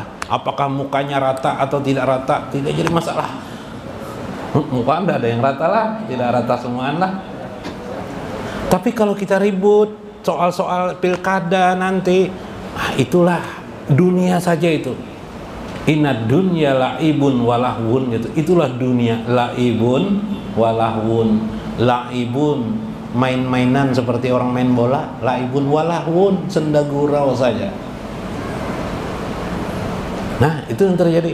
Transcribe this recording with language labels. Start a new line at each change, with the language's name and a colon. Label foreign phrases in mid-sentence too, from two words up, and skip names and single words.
Indonesian: Apakah mukanya rata atau tidak rata, tidak jadi masalah. Muka Anda ada yang rata lah, tidak rata semuaan lah. Tapi kalau kita ribut soal-soal pilkada nanti, itulah dunia saja itu.
Arabic: إن الدنيا لعب ولهو, gitu.
Indonesian: Itulah dunia,
Arabic: لعب ولهو.
Indonesian: La'ibun, main-mainan seperti orang main bola.
Arabic: لعب ولهو,
Indonesian: senda gurau saja. Nah, itu yang terjadi.